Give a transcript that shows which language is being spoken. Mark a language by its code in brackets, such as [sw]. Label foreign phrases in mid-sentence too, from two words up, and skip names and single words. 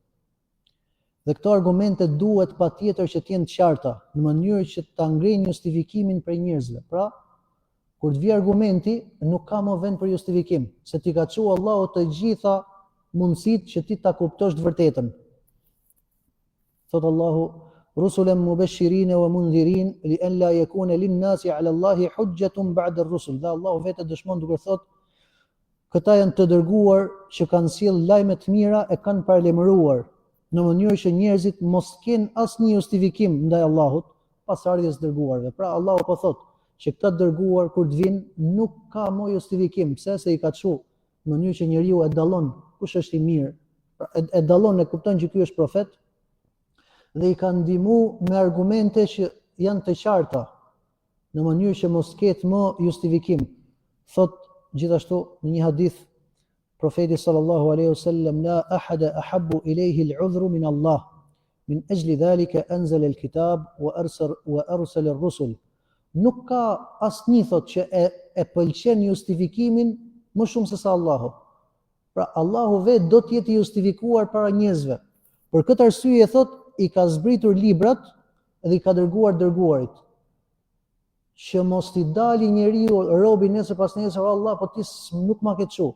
[sq] Dhe këto argumente duhet patjetër që të jenë të qarta, në mënyrë që ta ngrenë justifikimin prej njerëzve. Pra, kur të vi argumenti, nuk ka më vend për justifikim, se ti ka thënë Allahu të gjitha mundësitë që ti ta kuptosh të vërtetën. Thot Allahu: [ar] "رسلا مبشرين ومنذرين لئلا يكون للناس على الله حجة بعد الرسل." [sq] Dhe Allahu vetë dëshmon duke thot: "Këta janë të dërguar që kanë sjell lajme të mira e kanë paralajmëruar në mënyrë që njerëzit mos kenë asnjë justifikim ndaj Allahut pas ardhjes së dërguarve." Pra Allahu po thot që këta dërguar kur të vinë nuk ka më justifikim, pse se i ka thënë në mënyrë që njeriu e dallon kush është i mirë, pra e dallon e kupton që ky është profet dhe i ka ndihmu me argumente që janë të qarta në mënyrë që mos ketë më justifikim. Thot gjithashtu në një hadith profeti [ar] صلى الله عليه وسلم لا أحد أحب إليه العذر من الله من أجل ذلك أنزل الكتاب وأرسل الرسل." [sq] Nuk ka asnjë thot që e pëlqen justifikimin më shumë se sa Allahu. Pra Allahu vetë do të jetë justifikuar para njerëzve. Për këtë arsye thot i ka zbritur librat dhe i ka dërguar dërguarit. Që mos t'i dali njeriu robi nesër pas nesër, Allah po ti nuk ma ke thënë.